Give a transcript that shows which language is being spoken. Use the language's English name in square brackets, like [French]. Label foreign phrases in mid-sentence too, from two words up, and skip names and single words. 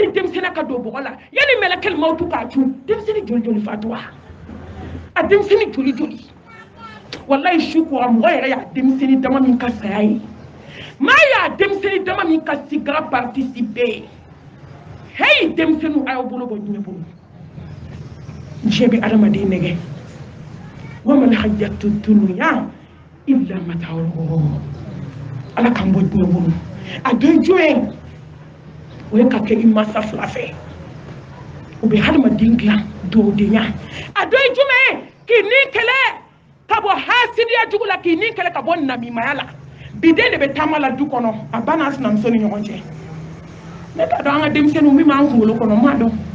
[Bambara] denmisɛnniya ka don bɔgɔ la yanni mɛlɛkɛl mawutu k'a cun denmisɛnnin joli joli fatura a denmisɛnnin joli joli wallahi su kora mɔgɔ yɛrɛ y'a denmisɛnnin dama min ka saya ye maa y'a denmisɛnnin dama min ka sigara participer hey denmisɛnninw a y'aw bolo bɔ diɲɛ bolo diɲɛ bɛ adamaden nɛgɛ [Arabic] وما الحياة الدنيا إلا متاع الغرور [Bambara] ala k'an bɔ diɲɛ bolo a dɔ ye jumɛn o ye ka kɛ i mansa fila fɛ o bɛ hadamaden dilan dɔwdenya a dɔ ye jumɛn ye k'i ni kɛlɛ ka bɔ hasidiya jugu la k'i ni kɛlɛ ka bɔ namimaya la biden de bɛ taama la du kɔnɔ a ba n'a sinamuso ni ɲɔgɔn cɛ ne t'a dɔn an ka denmisɛnninw min b'an kunkolo kɔnɔ n m'a dɔn